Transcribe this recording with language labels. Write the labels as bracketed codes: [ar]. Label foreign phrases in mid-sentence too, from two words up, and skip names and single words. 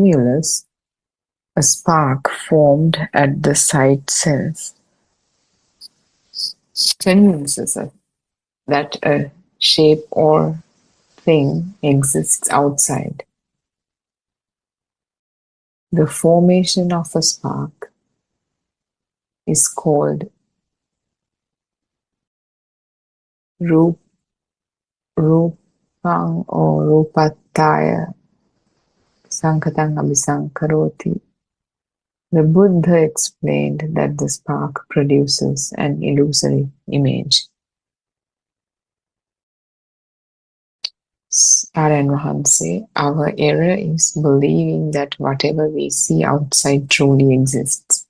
[en] A stimulus, A spark formed at the sight sense convinces us that a shape or thing exists outside. The formation of a spark is called rupang or [pi] rupataya sankatang abhisankaroti. [en] The Buddha explained that the spark produces an illusory image. [si] Aryan Wahanse, [en] our error is believing that whatever we see outside truly exists.